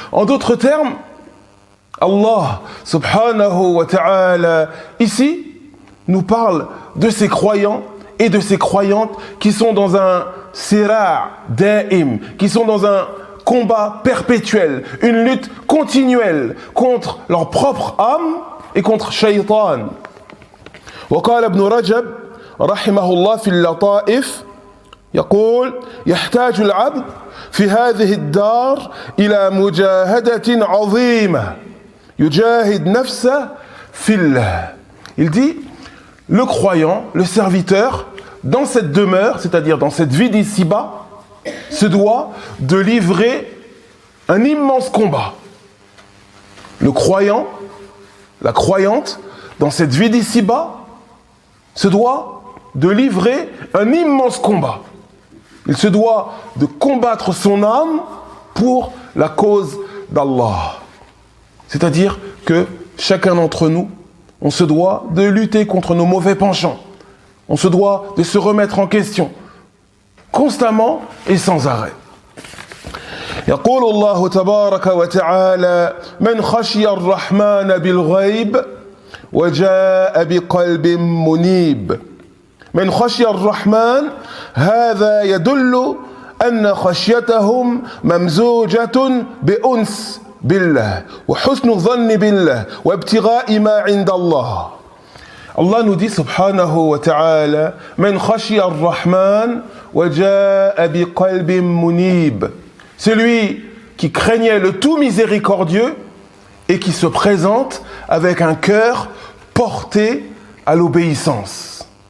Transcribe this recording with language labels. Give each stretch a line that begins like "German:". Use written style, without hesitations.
French: En d'autres termes, Allah subhanahu wa ta'ala ici nous parle de ces croyants et de ces croyantes qui sont dans un
Arabic: sira' da'im,
French: qui sont dans un combat perpétuel, une lutte continuelle contre leur propre âme et contre Shaytan.
Arabic: وقال ابن رجب رحمه الله في اللطائف يقول يحتاج العبد في هذه الدار إلى مجاهدة عظيمة يجاهد نفسه في الله.
French: Il dit, le croyant, le serviteur, dans cette demeure, c'est-à-dire dans cette vie d'ici-bas, se doit de livrer un immense combat. Le croyant, la croyante, dans cette vie d'ici-bas, se doit de livrer un immense combat. Il se doit de combattre son âme pour la cause d'Allah. C'est-à-dire que chacun d'entre nous, on se doit de lutter contre nos mauvais penchants. On se doit de se remettre en question, constamment et sans arrêt.
Arabic: يقول الله تبارك وتعالى من خشي الرحمن بالغيب وجاء بقلب منيب. من خشي الرحمن هذا يدل أن خشيتهم ممزوجة بأنس بالله وحسن الظن بالله وابتغاء ما عند الله.
French: Allah nous dit
Arabic: subhanahu wa ta'ala من خشي الرحمن وجاء بقلب منيب.
French: Celui qui craignait le tout miséricordieux et qui se présente avec un cœur porté à l'obéissance.